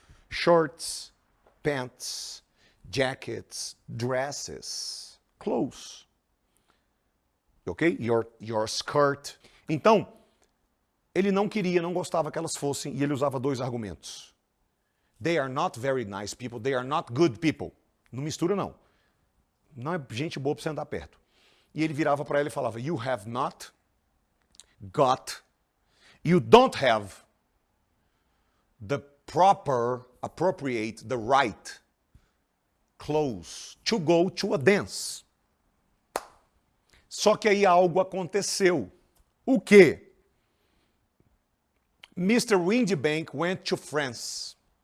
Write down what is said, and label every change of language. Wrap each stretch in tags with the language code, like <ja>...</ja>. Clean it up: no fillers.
<en>Shorts, pants, jackets, dresses. Clothes. ok? Your skirt.</en> <pt>Então, ele não queria, não gostava que elas fossem, e ele usava dois argumentos.</pt> <en>They are not very nice people, they are not good people.</en> <pt>Não mistura, não. Não é gente boa para você andar perto. E ele virava para ela e falava,</pt> <en>you have not got, you don't have the proper, appropriate, the right clothes to go to a dance.</en> <pt>Só que aí algo aconteceu. O quê?</pt> <en>Mr. Windybank went to France.</en>